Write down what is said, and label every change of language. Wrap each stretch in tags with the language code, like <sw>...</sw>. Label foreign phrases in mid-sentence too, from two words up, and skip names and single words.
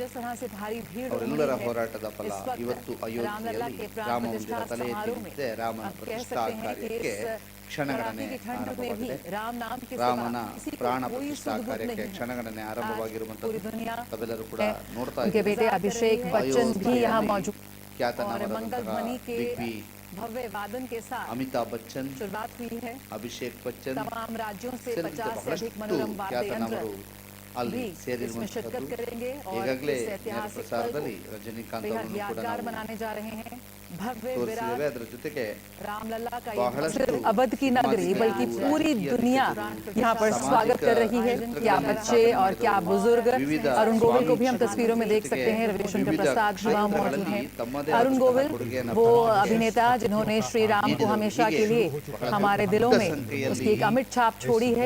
<kn>ಅವರೆಲ್ಲರ ಹೋರಾಟದ ಫಲ ಇವತ್ತು ಅಯೋಧ್ಯೆಯಲ್ಲಿ ರಾಮ ಮಂದಿರ ತಲೆ ಎತ್ತಿ ನಿಂತಿದೆ. ರಾಮನ ಪ್ರತಿಷ್ಠಾ ಕಾರ್ಯಕ್ಕೆ ಕ್ಷಣಗಣನೆ ಆರಂಭವಾಗಿದೆ. ರಾಮನ ಪ್ರಾಣ ಪ್ರತಿಷ್ಠಾ ಕಾರ್ಯಕ್ಕೆ ಕ್ಷಣಗಣನೆ ಆರಂಭವಾಗಿರುವಂತದ್ದು ತಾವೆಲ್ಲರೂ ಕೂಡ ನೋಡ್ತಾ ಇದ್ದೀವಿ.</kn> <hi>अभिषेक बच्चन भी यहाँ मौजूद</hi> <kn>ಖ್ಯಾತನಾಮರಾದಂತಹ ಬಿಗ್ ಬಿ,</kn> <hi>भव्य वादन के साथ</hi> <kn>ಅಮಿತಾಬ್ ಬಚ್ಚನ್,</kn> <hi>शुरुआत हुई है।</hi> <kn>ಅಭಿಷೇಕ್ ಬಚ್ಚನ್</kn> <hi>तमाम राज्यों से 50 से</hi> <kn>ಬಹಳಷ್ಟು</kn> <hi>अधिक मनोरम वाद्य यंत्र</hi> <kn>ಖ್ಯಾತನಾಮರು ಅಲ್ಲಿ ಸೇರಿರುವಂತದ್ದು. ಈಗಾಗಲೇ ನೇರ ಪ್ರಸಾರದಲ್ಲಿ ರಜನಿಕಾಂತ್ ಅವರನ್ನು ಕೂಡ</kn> <hi>मनाने जा रहे हैं। भव्य</hi> <kn>ತೋರಿಸಿದ್ದೇವೆ. ಅದರ ಜೊತೆಗೆ</kn> <hi>रामलला का बहलस्तु अवध की नगरी बल्कि पूरी दुनिया यहाँ पर स्वागत कर रही है। क्या बच्चे और क्या बुजुर्ग। अरुण गोविल को भी हम तस्वीरों में देख सकते हैं। रविशंकर प्रसाद भी वहाँ मौजूद हैं। अरुण गोविल वो अभिनेता जिन्होंने श्री राम को हमेशा के लिए हमारे दिलों में उसकी एक अमिट छाप छोड़ी है।</hi>